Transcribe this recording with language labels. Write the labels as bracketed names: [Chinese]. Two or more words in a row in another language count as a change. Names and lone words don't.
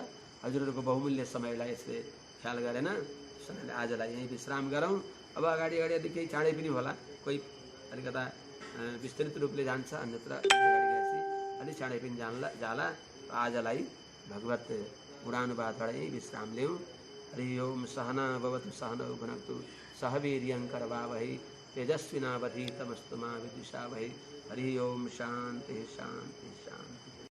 [Nepali] हजुरहरूको बहुमूल्य समयलाई यसले ख्याल गरेन। समयले आजलाई यही विश्राम गरौँ। अब अगाडि अगाडि केही चाँडै पनि होला, कोही अलिकता विस्तृत रूपले जान्छ, अन्यत्र अगाडि गएपछि अलिक चाँडै पनि जाला। आजलाई भगवत गुणानुवादबाट यही विश्राम लिउँ। [Sanskrit] हरि ओम सहना भवतु सहनौ भुनक्तु सह वीर्यं करवावहै तेजस्विनावधीतमस्तु मा विद्विषावहै। हरि ओम शांति शांति शांति।